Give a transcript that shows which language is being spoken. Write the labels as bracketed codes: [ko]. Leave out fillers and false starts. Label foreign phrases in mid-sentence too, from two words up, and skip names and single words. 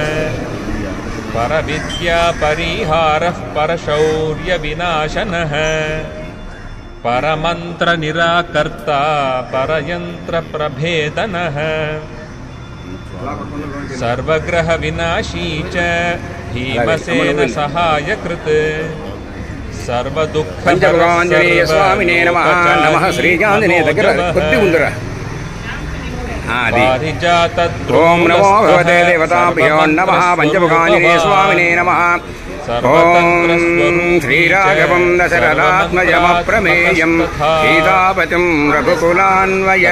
[sa] ಪರವಿದ್ಯಾ ಪರಿಹಾರಃ ಪರಶೌರ್ಯವಿನಾಶನಃ ಪರಮಂತ್ರ ನಿರಾಕರ್ತಾ ಪರಯಂತ್ರ ಪ್ರಭೇದನಃ. ಸರ್ವಗ್ರಹ ವಿನಾಶೀ ಚ ಭೀಮಸೇನ ಸಹಾಯಕೃತ್ ಸರ್ವದುಃಖ పంచముఖాంజనేయ స్వామినే నమః. నమః శ్రీకాంజనేయ [te] దగ్గర కొద్ది ఉందిరా. [sa] ఓం నమో భగవతే దేవతాభ్యో నమః. పంచముఖాంజనేయ స్వామినే నమః. ఓం శ్రీరాఘవం దశరథాత్మజమప్రమేయం సీతాపతిం రఘుకులాన్వయ.